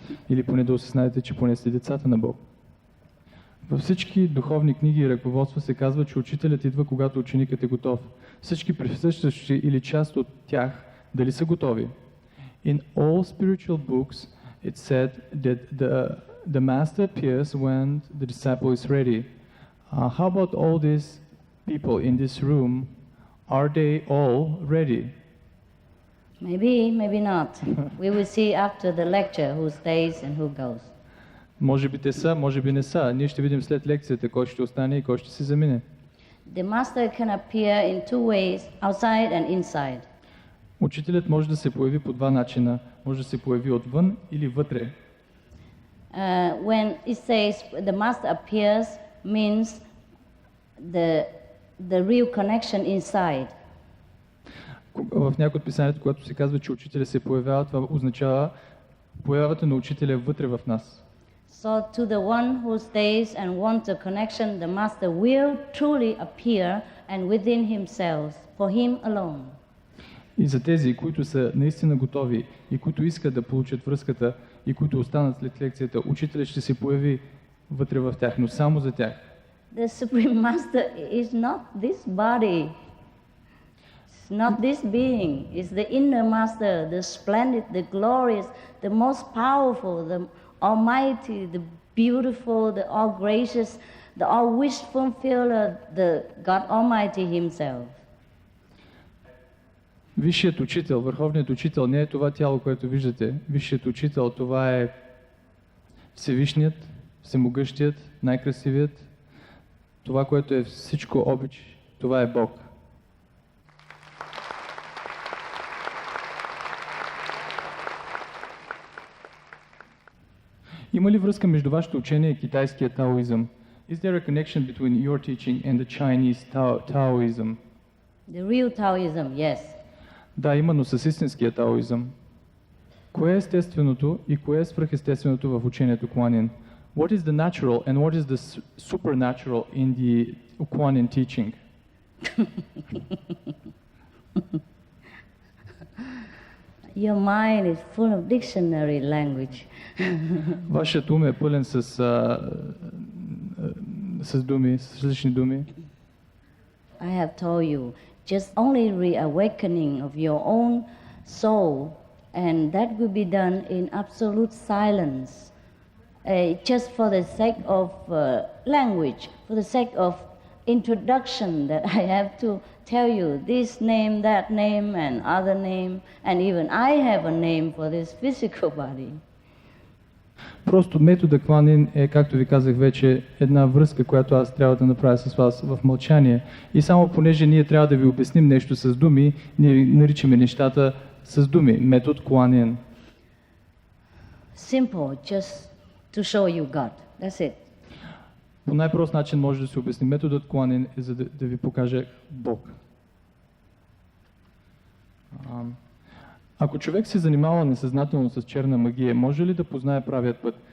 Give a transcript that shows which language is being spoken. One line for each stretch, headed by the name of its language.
Bulgarian: Или поне да осъзнаете, че поне сте децата на Бог. Във всички духовни книги и ръководства се казва, че учителят идва, когато ученикът е готов. Всички присъстващи или част от тях дали са готови.
English: In all spiritual books it said that the master appears when the disciple is ready. How about all these people in this room? Are they all ready? Maybe, maybe not. We will see after the lecture who stays and who goes.
Bulgarian: Може би те са, може би не са. Ние ще видим след лекцията кой ще остане и кой ще се замине.
English: The master can appear in two ways, outside and inside.
Bulgarian: Учителят може да се появи по два начина. Може да се появи отвън или вътре.
English: When it says the master appears, means the real connection inside.
Bulgarian: В някои от писанието, когато се казва, че учителя се появява, това означава появата на учителя вътре в нас.
English: So to the one who stays and wants a connection, the master will truly appear and within himself, for him alone.
Bulgarian: И за тези, които са наистина готови и които искат да получат връзката и които останат след лекцията, учителят ще се появи вътре в тях, но само за тях.
English: The Supreme Master is not this body. It's not this being. It's the inner master, the splendid, the glorious, the most powerful, the almighty, the beautiful, the all gracious, the all wish fulfiller, the God Almighty Himself.
Bulgarian: Висшият учител, върховният учител не е това тяло, което виждате. Висшият учител, това е Всевишният, Всемогъщият, най-красивият. Това, което е всичко обич, това е Бог. Има ли връзка между вашето учение и китайския таоизъм?
English: Is there a connection between your teaching and the Chinese Taoism? The real Taoism, yes.
Bulgarian: Да, именно с истинския таоизъм. Кое е естественото и кое е свръхестественото в учението Куанин?
English: What is the natural and what is the supernatural in the Kuan-Yin teaching? Your mind is full of dictionary language.
Bulgarian: Вашият ум е пълен с думи, с различни думи.
English: I have told you, just only reawakening of your own soul, and that will be done in absolute silence, just for the sake of language, for the sake of introduction, that I have to tell you this name, that name, and other name, and even I have a name for this physical body.
Bulgarian: Просто метода кланин е, както ви казах вече, една връзка, която аз трябва да направя с вас в мълчание. И само понеже ние трябва да ви обясним нещо с думи, ние наричаме нещата с думи. Метод кланин.
English: Simple, just to show you God. That's it.
Bulgarian: По най-прост начин може да се обясни. Методът кланин е за да ви покаже Бог. Ако човек се занимава несъзнателно с черна магия, може ли да познае правият път?